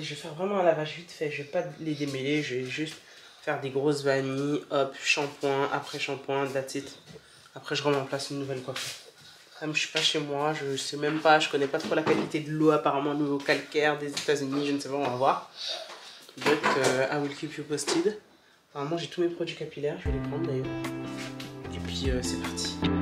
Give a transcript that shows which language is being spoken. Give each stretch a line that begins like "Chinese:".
French: Je vais faire vraiment un lavage vite fait, je vais pas les démêler, je vais juste faire des grosses vanilles, hop, shampoing, après shampoing, that's it. Après je remets en place une nouvelle coiffure. Comme je suis pas chez moi, je sais même pas, je connais pas trop la qualité de l'eau apparemment, l'eau calcaire des États-Unis, je ne sais pas, on va voir.
English: But I will keep you posted.
French: Apparemment j'ai tous mes produits capillaires, je vais les prendre d'ailleurs. Et puis c'est parti.